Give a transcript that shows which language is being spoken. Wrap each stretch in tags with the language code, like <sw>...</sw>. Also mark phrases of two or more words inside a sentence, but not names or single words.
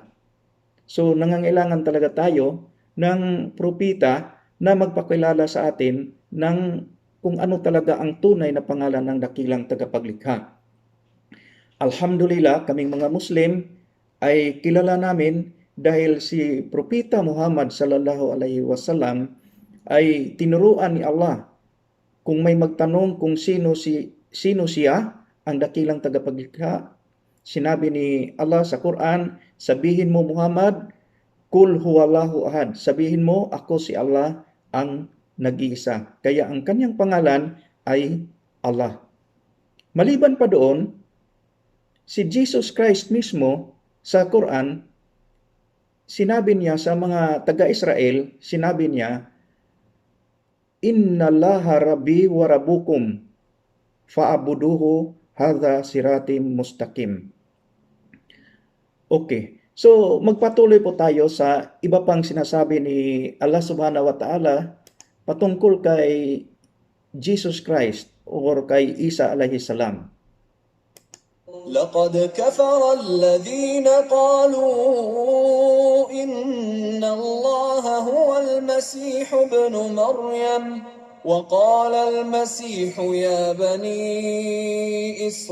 <tl>So, nangangailangan talaga tayo ng propita na magpakilala sa atin ng kung ano talaga ang tunay na pangalan ng dakilang tagapaglikha. Alhamdulillah, kaming mga Muslim ay kilala namin dahil si Propeta Muhammad</tl> <ar>صلى الله عليه وسلم</ar> <tl>ay tinuruan ni Allah kung may magtanong kung sino siya ang dakilang tagapaglikha. Sinabi ni Allah sa Quran, sabihin mo Muhammad,</tl> <ar>قل هو الله أحد.</ar> <tl>Sabihin mo, ako si Allah ang nag-iisa. Kaya ang kanyang pangalan ay Allah. Maliban pa doon, si Jesus Christ mismo sa Quran, sinabi niya sa mga taga-Israel, sinabi niya,</tl> <ar>إن الله ربي وربكم فاعبدوه هذا صراط مستقيم.</ar> <tl>Okay. So, magpatuloy po tayo sa iba pang sinasabi ni Allah</tl> <ar>سبحانه وتعالى</ar> <tl>patungkol kay Jesus Christ or kay Isa</tl> <ar>عليه السلام. لقد كفر الذين قالوا إن الله هو المسيح ابن مريم وقال المسيح يا بني</ar>